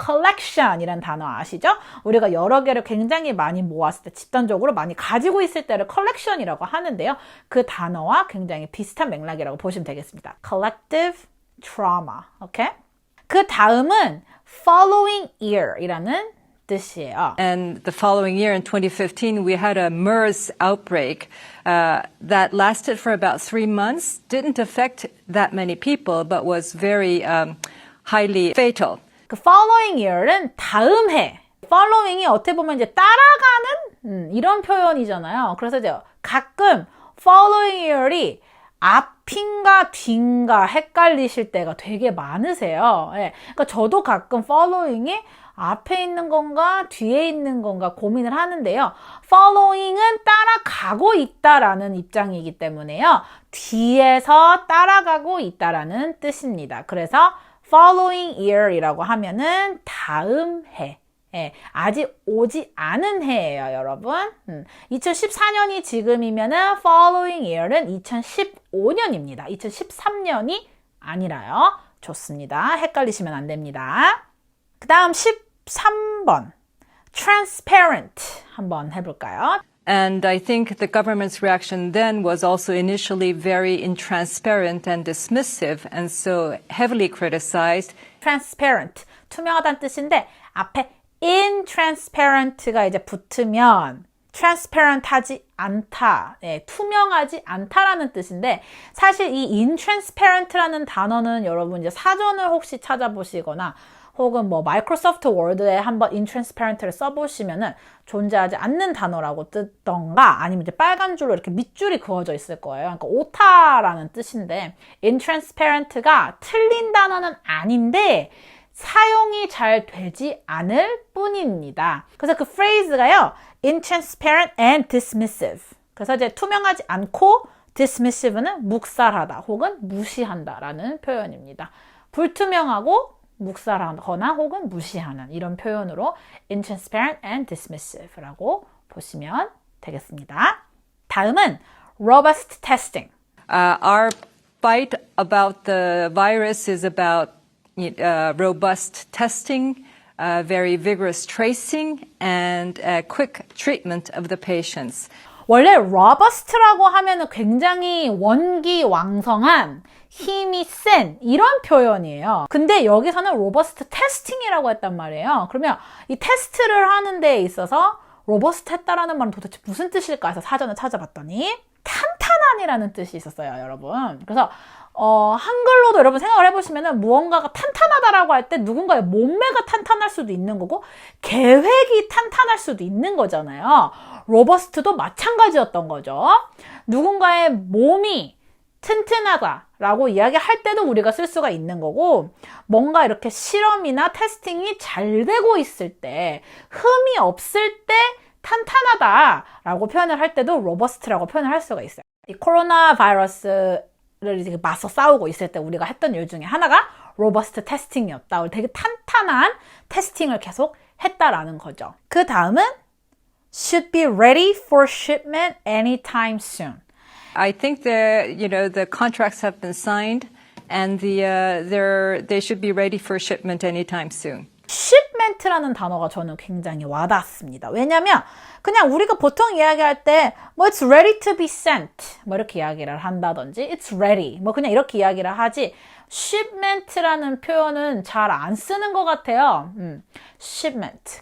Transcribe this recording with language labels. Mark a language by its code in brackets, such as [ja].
[ko] collection이라는 단어 아시죠? 우리가 여러 개를 굉장히 많이 모았을 때 집단적으로 많이 가지고 있을 때를 collection이라고 하는데요. 그 단어와 굉장히 비슷한 맥락이라고 보시면 되겠습니다. [en] collective trauma. 오케이? [ko] 그 다음은 following year이라는 뜻이에요. [en] And the following year, in 2015, we had a MERS outbreak that lasted for about 3 months, didn't affect that many people, but was very highly fatal. [ko] 그 following year는 다음 해. following이 어떻게 보면 이제 따라가는 이런 표현이잖아요. 그래서 이제 가끔 following year이 앞인가 뒤인가 헷갈리실 때가 되게 많으세요. 예. 그러니까 저도 가끔 following이 앞에 있는 건가 뒤에 있는 건가 고민을 하는데요. following은 따라가고 있다라는 입장이기 때문에요. 뒤에서 따라가고 있다라는 뜻입니다. 그래서 following year이라고 하면은 다음 해. 예, 아직 오지 않은 해예요, 여러분. 2014년이 지금이면은 following year는 2015년입니다. 2013년이 아니라요. 좋습니다. 헷갈리시면 안 됩니다. 그 다음 13번. transparent 한번 해볼까요? [en] And I think the government's reaction then was also initially very intransparent and dismissive, and so heavily criticized. [ko] transparent, 투명하다는 뜻인데 앞에 intransparent가 이제 붙으면 transparent하지 않다, 네, 투명하지 않다라는 뜻인데 사실 이 intransparent라는 단어는 여러분 이제 사전을 혹시 찾아보시거나 혹은 뭐 마이크로소프트 워드에 한번 intransparent를 써보시면은 존재하지 않는 단어라고 뜨던가 아니면 이제 빨간 줄로 이렇게 밑줄이 그어져 있을 거예요. 그러니까 오타라는 뜻인데 intransparent가 틀린 단어는 아닌데 사용이 잘 되지 않을 뿐입니다. 그래서 그 phrase가요, intransparent and dismissive. 그래서 이제 투명하지 않고 dismissive는 묵살하다 혹은 무시한다라는 표현입니다. 불투명하고 묵살하거나 혹은 무시하는 이런 표현으로 intransparent and dismissive 라고 보시면 되겠습니다. 다음은 robust testing. [en] Our fight about the virus is about robust testing, very vigorous tracing, and quick treatment of the patients. [ko] 원래 robust라고 하면은 굉장히 원기왕성한 힘이 센 이런 표현이에요. 근데 여기서는 robust testing이라고 했단 말이에요. 그러면 이 테스트를 하는 데에 있어서 robust 했다라는 말은 도대체 무슨 뜻일까 해서 사전을 찾아봤더니 탄탄한이라는 뜻이 있었어요, 여러분. 그래서 한글로도 여러분 생각을 해보시면은 무언가가 탄탄하다라고 할 때 누군가의 몸매가 탄탄할 수도 있는 거고 계획이 탄탄할 수도 있는 거잖아요. 로버스트도 마찬가지였던 거죠. 누군가의 몸이 튼튼하다라고 이야기할 때도 우리가 쓸 수가 있는 거고 뭔가 이렇게 실험이나 테스팅이 잘 되고 있을 때 흠이 없을 때 탄탄하다라고 표현을 할 때도 로버스트라고 표현을 할 수가 있어요. 이 코로나 바이러스를 이제 맞서 싸우고 있을 때 우리가 했던 일 중에 하나가 [en] robust testing이었다. [ko] 되게 탄탄한 테스팅을 계속 했다라는 거죠. 그 다음은 should be ready for shipment anytime soon. [en] I think the contracts have been signed, and they should be ready for shipment anytime soon. [ko] shipment라는 단어가 저는 굉장히 와닿습니다. 왜냐면 그냥 우리가 보통 이야기할 때 뭐 it's ready to be sent 뭐 이렇게 이야기를 한다든지 it's ready 뭐 그냥 이렇게 이야기를 하지 shipment라는 표현은 잘 안 쓰는 것 같아요. shipment.